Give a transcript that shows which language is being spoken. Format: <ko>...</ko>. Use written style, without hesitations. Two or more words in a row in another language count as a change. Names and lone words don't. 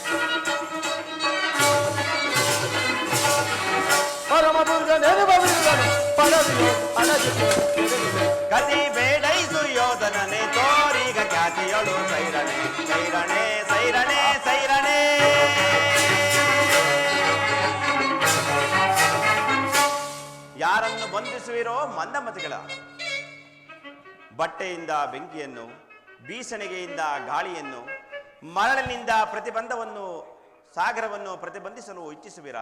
<kn>ಪರಮ ದುರ್ಗನೆನುವ ಬಿರುದನು ಪಡವಿಯೋ ಅಡಗಿತೆ ಕೆಡುವೆನು. ಕತಿ ಬೇಡೈಸು ಯೋಧನನೆ ತೋರಿಗ ಖ್ಯಾತಿಯೊಳು ಸೈರಣೆ. ಸೈರಣೆ ಸೈರಣೆ ಸೈರಣೆ. ಯಾರನ್ನು ಬಂಧಿಸುವಿರೋ ಮಂದಮತಿಗಳ? ಬಟ್ಟೆಯಿಂದ ಬೆಂಕಿಯನ್ನು, ಬೀಸಣಿಗೆಯಿಂದ ಗಾಳಿಯನ್ನು, ಮರಳಿನಿಂದ ಪ್ರತಿಬಂಧವನ್ನು, ಸಾಗರವನ್ನು ಪ್ರತಿಬಂಧಿಸಲು ಇಚ್ಛಿಸುವಿರಾ?</kn>